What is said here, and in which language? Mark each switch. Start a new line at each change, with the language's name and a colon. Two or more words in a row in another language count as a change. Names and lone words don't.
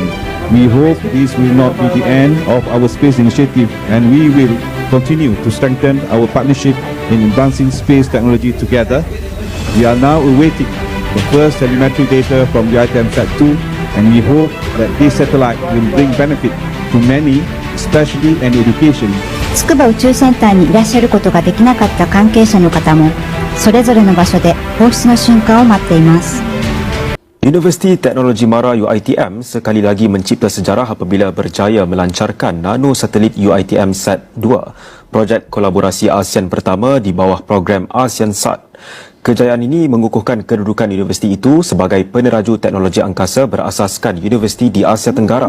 English: We hope this will not be the end of our space initiative, and we will continue to strengthen our partnership in advancing space technology together. We are now awaiting the first telemetry data from the UITM-SAT 2, and we hope that this satellite will bring benefit to many, especially in education.
Japanese: 筑波宇宙センターにいらっしゃることができなかった関係者の方も、それぞれの場所で放出の瞬間を待っています。
Malay: Universiti Teknologi Mara UITM sekali lagi mencipta sejarah apabila berjaya melancarkan nano satelit UITM-SAT 2, projek kolaborasi ASEAN pertama di bawah program ASEAN-SAT. Kejayaan ini mengukuhkan kedudukan universiti itu sebagai peneraju teknologi angkasa berasaskan universiti di Asia Tenggara.